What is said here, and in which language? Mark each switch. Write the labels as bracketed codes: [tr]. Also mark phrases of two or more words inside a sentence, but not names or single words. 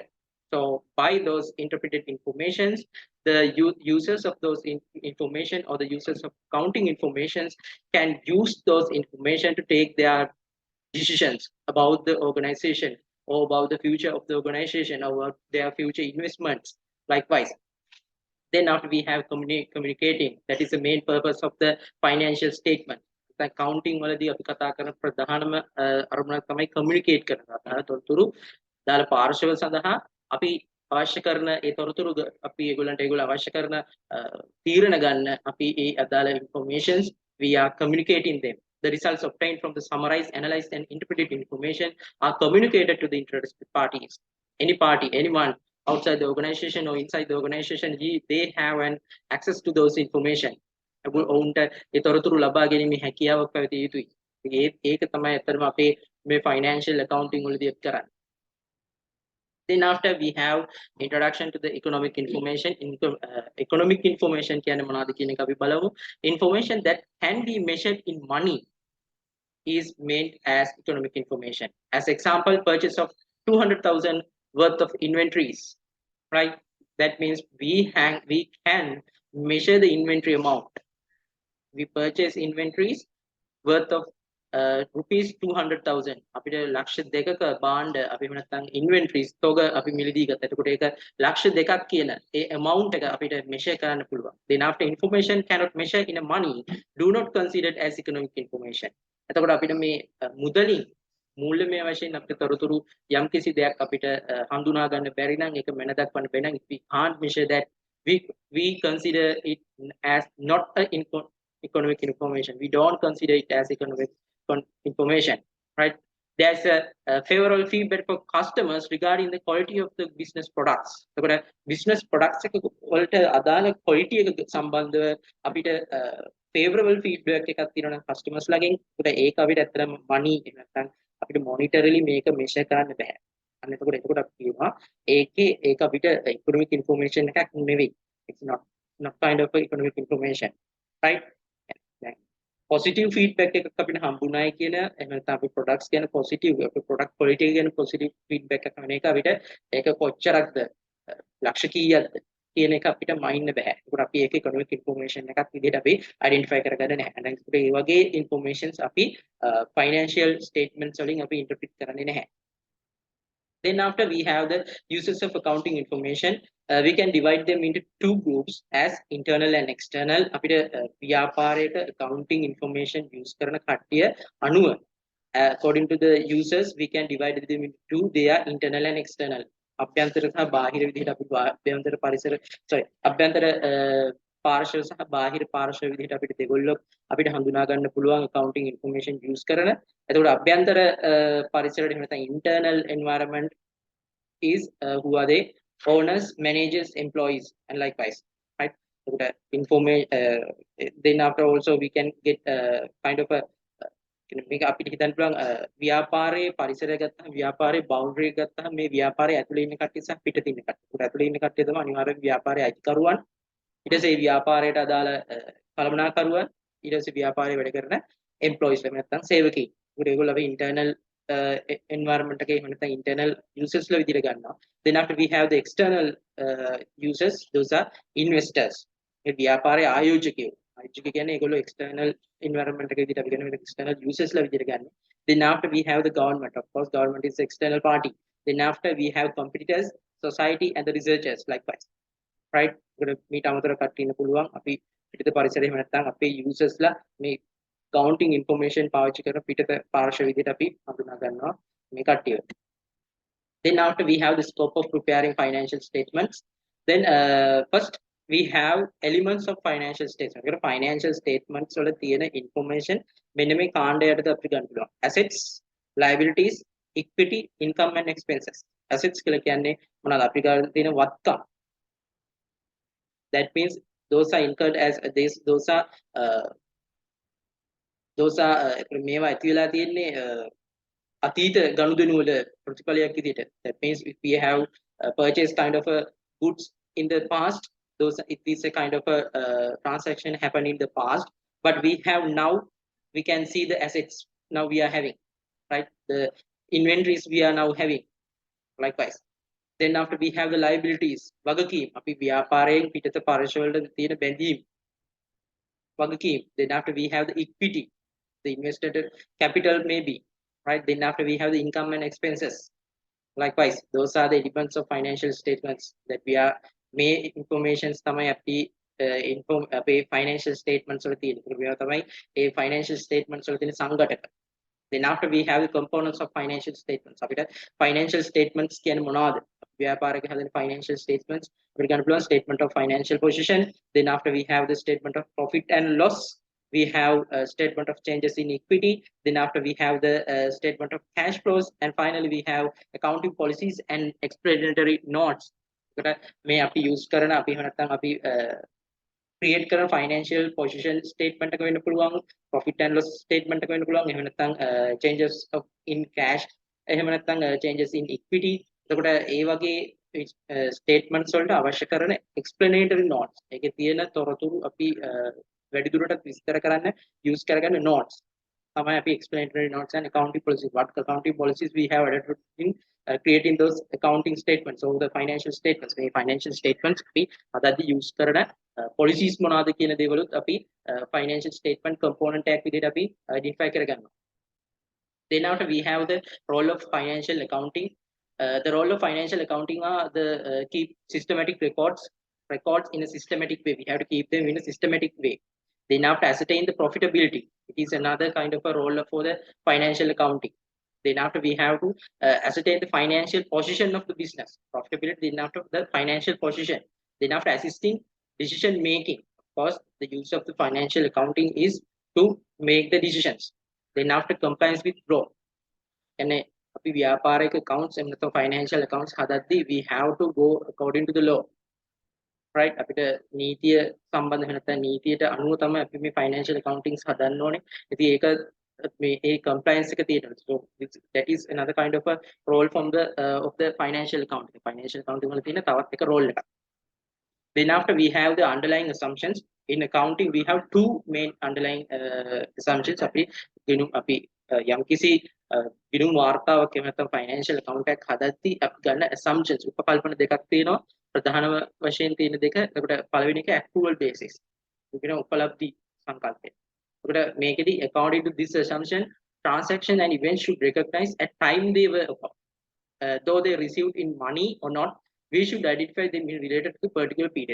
[en] So by those interpreted informations, the users of those information or the users of counting informations can use those information to take their decisions about the organization or about the future of the organization or about their future investments. Likewise, then after we have communicating, that is the main purpose of the financial statement. [si] Accounting වලදී අපි කතා කරන ප්‍රධානම අරමුණක් තමයි communicate කරනවා. තොරතුරු දාලා පාර්ශව සඳහා අපි අවශ්‍ය කරන ඒ තොරතුරු අපි ඒගොල්ලෝ අවශ්‍ය කරන තීරණ ගන්න අපි ඒ අදාළ [en] informations we are communicating them. The results obtained from the summarized, analyzed and interpreted information are communicated to the interested parties. Any party, anyone outside the organization or inside the organization, they have an access to those information. [si] ඔවුන්ට ඒ තොරතුරු ලබා ගැනීමේ හැකියාවක් පැවතිය යුතුයි. ඒක තමයි අතරම අපේ මේ [en] financial accounting [si] වලදී කරන්නේ. [en] Then after we have introduction to the economic information. Economic information [si] කියන්නේ මොනවද කියන එක අපි බලමු. [en] Information that can be measured in money is meant as economic information. As example, purchase of 200,000 worth of inventories, right? That means we can measure the inventory amount. We purchase inventories worth of rupees 200,000. [si] අපිට ලක්ෂ දෙකක බාණ්ඩ අපි නැත්නම් inventories තොග අපි මිලදී ගත්තා. එතකොට ඒක ලක්ෂ දෙකක් කියන ඒ amount එක අපිට measure කරන්න පුළුවන්. [en] Then after information cannot measure in a money, do not consider it as economic information. [si] එතකොට අපිට මේ මුදලින් මූල්‍යමය වශයෙන් අපිට තොරතුරු යම් කිසි දෙයක් අපිට හඳුනා ගන්න බැරි නම් ඒක මන දක්වන්න බැරි නම් [en] we can't measure that. We consider it as not a economic information. We don't consider it as economic information, right? There's a favorable feedback for customers regarding the quality of the business products. [si] So [en] business products [si] එක වලට අදාළ quality එක සම්බන්ධව අපිට [en] favorable feedback [si] එකක් තියෙනවා customers ලාගෙන්. ඒක අපිට ඇත්තටම money නැත්නම් අපිට monetarily මේක measure කරන්න බෑ. අන්න එතකොට අපි කියනවා ඒක අපිට [en] economic information [si] එකක් නෙවෙයි. [en] It's not kind of economic information, right? Positive feedback [si] එකක් අපිට හම්බුනායි කියන එහෙම නැත්නම් අපි products ගැන positive අපි [en] product quality [si] ගැන [en] positive feedback [si] එකක් වෙන එක අපිට ඒක කොච්චරක්ද ලක්ෂ කීයක්ද කියන එක අපිට මයින්න බෑ. ඒකට අපි ඒක [en] economic information [si] එකක් විදිහට අපි identify කරගන්න නැහැ. දැන් ඒ වගේ informations අපි [en] financial statements [si] වලින් අපි interpret කරන්නේ නැහැ. [en] Then after we have the uses of accounting information, we can divide them into two groups as internal and external. [si] අපිට ව්‍යාපාරයට [en] accounting information use [si] කරන කට්ටිය අනුව [en] according to the users we can divide them into two. They are internal and external. [si] අභ්‍යන්තර සහ බාහිර විදිහට අපි අභ්‍යන්තර පරිසර අභ්‍යන්තර පාර්ශ්ව සහ බාහිර පාර්ශ්ව විදිහට අපිට දෙගොල්ලෝ අපිට හඳුනා ගන්න පුළුවන් [en] accounting information use [si] කරන. එතකොට අභ්‍යන්තර පරිසරයට එහෙම නැත්නම් [en] internal environment is who are they? Owners, managers, employees, and likewise, right? So the information. Then after also we can get kind of a [si] මේක අපිට හිතන්න පුළුවන් ව්‍යාපාරයේ පරිසරය ගත්තාම ව්‍යාපාරයේ බවුන්ඩරි ගත්තාම මේ ව්‍යාපාරයේ ඇතුලේ ඉන්න කට්ටිය සහ පිටතින් ඉන්න කට්ටිය. ඒක ඇතුලේ ඉන්න කට්ටිය තමයි අනිවාර්යයෙන් ව්‍යාපාරයේ අයිතිකරුවන්. ඊට පස්සේ ව්‍යාපාරයට අදාළ කළමනාකරුවන්, ඊට පස්සේ ව්‍යාපාරයේ වැඩ කරන එම්ප්ලොයිස් නැත්නම් සේවකී. ඒකට ඒගොල්ලෝ අපි [en] internal environment [si] එකේ එහෙම නැත්නම් [en] internal users [si] ලා විදිහට ගන්නවා. [en] Then after we have the external users, those are investors. [si] ඒ ව්‍යාපාරයේ ආයෝජකයෝ. ආයෝජක කියන්නේ ඒගොල්ලෝ [en] external environment [si] එක විදිහට අපි ගන්න [en] external users [si] ලා විදිහට ගන්න. [en] Then after we have the government. Of course, government is the external party. Then after we have competitors, society and the researchers likewise. Right? [si] මීට අමතරව කට්ටිය ඉන්න පුළුවන්. අපි පිටිත පරිසරය එහෙම නැත්නම් අපේ users ලා මේ [en] accounting information [si] පාවිච්චි කරන පිටත පාර්ශ්ව විදිහට අපි හඳුනා ගන්නවා මේ කට්ටිය. [en] Then after we have the scope of preparing financial statements. Then first we have elements of financial statements. [si] ඒකට [en] financial statements [si] වල තියෙන information මෙන්න මේ කාණ්ඩයටද අපි ගන්න පුළුවන්. [en] Assets, liabilities, equity, income and expenses. [si] Assets කියලා කියන්නේ මොනවාද? අපි ගන්න තියෙන වත්කම්. [en] That means those are incurred as those are [si] මේවා ඇති වෙලා තියෙන්නේ අතීත ගනුදෙනු වල ප්‍රතිඵලයක් විදිහට. [en] That means if we have purchased kind of a goods in the past, it is a kind of a transaction happened in the past, but we have now, we can see the assets now we are having, right? The inventories we are now having likewise. Then after we have the liabilities, [si] වගකීම්. අපි ව්‍යාපාරයෙන් පිටත පරිශ්‍රය වලට තියෙන බැඳීම් වගකීම්. [en] Then after we have the equity, the invested capital maybe, right? Then after we have the income and expenses. Likewise, those are the elements of financial statements that we are may informations [si] තමයි අපි අපේ [en] financial statements [si] වල තියෙන. ඒවා තමයි ඒ [en] financial statements [si] වල තියෙන සංඝටක. [en] Then after we have the components of financial statements. [si] අපිට [en] financial statements [si] කියන්නේ මොනවද? ව්‍යාපාරික හැදෙන financial statements. අපිට ගන්න පුළුවන් [en] statement of financial position. Then after we have the statement of profit and loss. We have a statement of changes in equity. Then after we have the statement of cash flows. And finally we have accounting policies and explanatory notes. [si] මේ අපි use කරන අපි එහෙම නැත්නම් අපි create කරන [en] financial position statement [si] එක වෙන්න පුළුවන්, [en] profit and loss statement [si] එක වෙන්න පුළුවන්, එහෙම නැත්නම් [en] changes of in cash, [si] එහෙම නැත්නම් [en] changes in equity. [si] එතකොට ඒ වගේ statements වලට අවශ්‍ය කරන [en] explanatory notes. [si] ඒකේ තියෙන තොරතුරු අපි වැඩි දුරටත් විස්තර කරන්න use කරගන්න notes. තමයි අපි [en] explanatory notes and accounting policies. What accounting policies we have adopted in creating those accounting statements, so the financial statements. [si] මේ [en] financial statements [si] අපි අදදී use කරන policies මොනවාද කියන දේවලුත් අපි [en] financial statement component [si] එකක් විදිහට අපි identify කරගන්නවා. [en] Then after we have the role of financial accounting. The role of financial accounting are the keep systematic records in a systematic way. We have to keep them in a systematic way. Then after ascertain the profitability, it is another kind of a role for the financial accounting. Then after we have to ascertain the financial position of the business, profitability. Then after the financial position, then after assisting decision making. Of course, the use of the financial accounting is to make the decisions. Then after compliance with law, and [si] අපි ව්‍යාපාරික [en] accounts and the financial accounts හදද්දී we have to go according to the law, right? [si] අපිට නීතිය සම්බන්ධ වෙන නැත්නම් නීතියට අනුව තමයි අපි මේ [en] financial accountings [si] හදන්න ඕනේ. ඉතින් ඒක මේ ඒ compliance එක තියෙනවා. [en] So that is another kind of a role from the of the financial accounting. Financial accounting [si] වල තියෙන තවත් එක role එකක්. [en] Then after we have the underlying assumptions. In accounting we have two main underlying assumptions. [si] අපි යම්කිසි ගිණුම් වාර්තාවක් එහෙම නැත්නම් [en] financial account [si] එකක් හදද්දී අපි ගන්න assumptions උපකල්පන දෙකක් තියෙනවා. ප්‍රධාන වශයෙන් තියෙන දෙක. එතකොට පළවෙනි එක [en] accrual basis. [si] කියන උපලබ්ධි සංකල්පය. එතකොට මේකෙදි [en] according to this assumption, transaction and events should recognize at time they were though they received in money or not, we should identify them in related to the particular period.